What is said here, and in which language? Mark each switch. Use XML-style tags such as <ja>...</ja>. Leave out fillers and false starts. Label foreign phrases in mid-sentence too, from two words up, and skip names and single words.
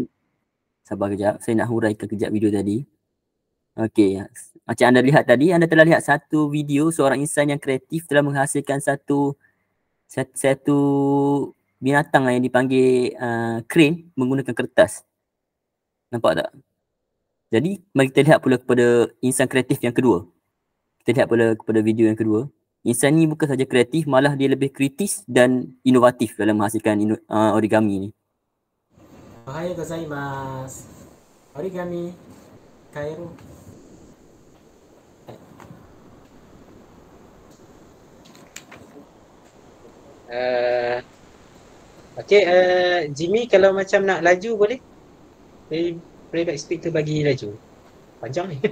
<ms>Sabar kejap, saya nak huraikan kejap video tadi. Okey, macam anda lihat tadi, anda telah lihat satu video seorang insan yang kreatif telah menghasilkan satu binatang yang dipanggil crane menggunakan kertas. Nampak tak? Jadi, mari kita lihat pula kepada insan kreatif yang kedua. Kita lihat pula kepada video yang kedua. Insan ni bukan saja kreatif, malah dia lebih kritis dan inovatif dalam menghasilkan origami ni.</ms> <ja>おはようございます。折り紙カエル.</ja> <ms>Okay, Jimmy kalau macam nak laju boleh?</ms> <en>Playback speed</en> <ms>tu bagi laju. Panjang ni.</ms>